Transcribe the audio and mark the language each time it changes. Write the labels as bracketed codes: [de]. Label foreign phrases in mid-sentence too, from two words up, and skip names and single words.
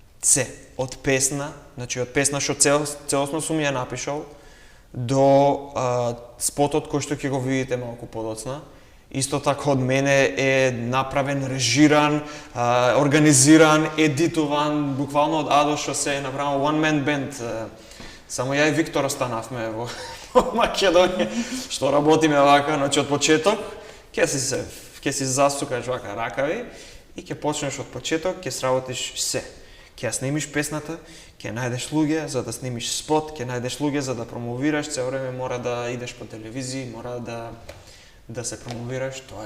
[mk] се, од песна, значи од песна што целосно сум ја напишал, до спотот кој што ќе го видите малку подоцна. Исто така од мене е направен, режиран, организиран, едитуван, буквално од А до Ш се е направен [en] one man band. [mk] Само ја и Виктор останавме во Македонија, што работиме вака, значи од почеток, ќе си засукаш вака ракави и ќе почнеш од почеток, ќе сработиш се. Ќе ја снимиш песната, ќе најдеш луѓе за да снимиш спот, ќе најдеш луѓе за да промовираш, цел време мора да идеш по телевизија, мора да се промовираш, тоа е.